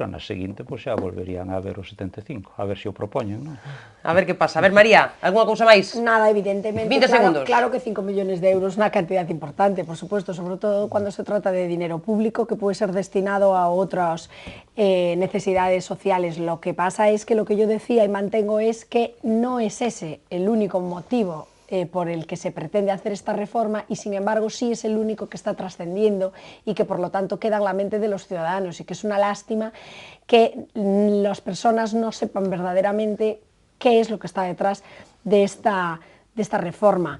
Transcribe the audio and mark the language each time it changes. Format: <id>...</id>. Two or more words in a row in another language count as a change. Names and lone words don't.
<gl>Na seguinte, pois, xa volverían a ver os 75. A ver se o propoñen, non? A ver que pasa. A ver, María, algunha cousa máis? Nada, evidentemente. 20 segundos. Claro que 5 millones de euros é unha cantidad importante,</gl> <es>por supuesto,</es> <gl>sobre todo cando se trata de</gl> <es>dinero público</es> <gl>que pode ser destinado a outras</gl> <es>necesidades sociales. Lo que pasa es que lo que yo decía y mantengo es que no es ese el único motivo por el que se pretende hacer esta reforma y sin embargo sí es el único que está trascendiendo y que por lo tanto queda en la mente de los ciudadanos y que es una lástima que las personas no sepan verdaderamente qué es lo que está detrás de esta reforma.</es>